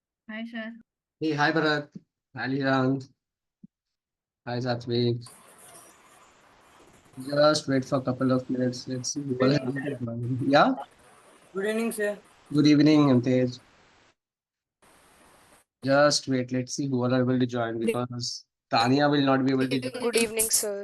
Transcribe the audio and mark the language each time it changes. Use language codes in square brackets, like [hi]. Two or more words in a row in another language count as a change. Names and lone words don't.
[en] Hi, sir. Hey, hi Bharat. Hi Nirant. Hi Satvik. Just wait for a couple of minutes. Let's see who Good will evening, have sir. to join. Yeah. Good evening, sir. Good evening, Amtej. Just wait. Let's see who are able to join because Tania will not be able to join. Good evening, sir.